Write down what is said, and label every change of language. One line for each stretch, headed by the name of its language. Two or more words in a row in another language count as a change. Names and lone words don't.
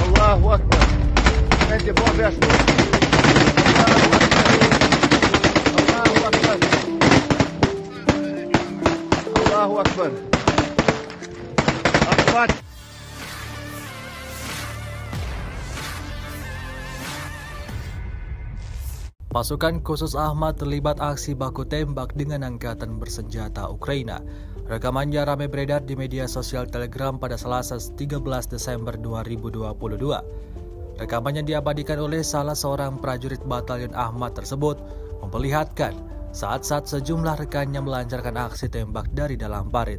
Arabic: الله أكبر.
Portuguese: Gente, bom ver as luzes.
Arabic: الله أكبر. الله أكبر. أكبر.
Indonesian: Pasukan khusus Ahmad terlibat aksi baku tembak dengan angkatan bersenjata Ukraina. Rekamannya ramai beredar di media sosial Telegram pada Selasa 13 Desember 2022. Rekamannya diabadikan oleh salah seorang prajurit Batalion Ahmad tersebut memperlihatkan saat-saat sejumlah rekannya melancarkan aksi tembak dari dalam parit.